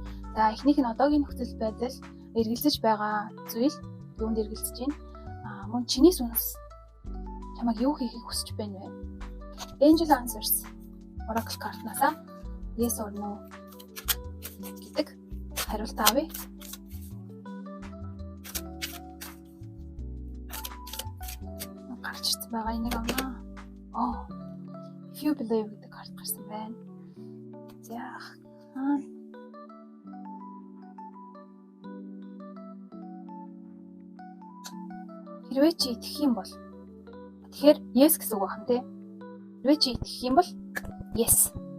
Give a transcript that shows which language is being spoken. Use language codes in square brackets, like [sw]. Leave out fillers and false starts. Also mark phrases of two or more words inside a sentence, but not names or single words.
[mn] За эхнийх нь одоогийн нөхцөл байдал эргэлзэж байгаа зүйл юунд эргэлзэж байна? Мөн чиний сүнс чамайг юу хийхийг хүсэж байна вэ? Angel Answers Oracle картнасаа [en] yes or no [mn] гэдэг хариулт авъя. Гарч ирсэн байгаа энийг авнаа. [en] If you believe [mn] гэдэг карт гарсан байна. За хэрвээ чи итгэх юм бол тэгэхээр yes гэсэн үг байна те. Хэрвээ чи итгэх юм бол yes.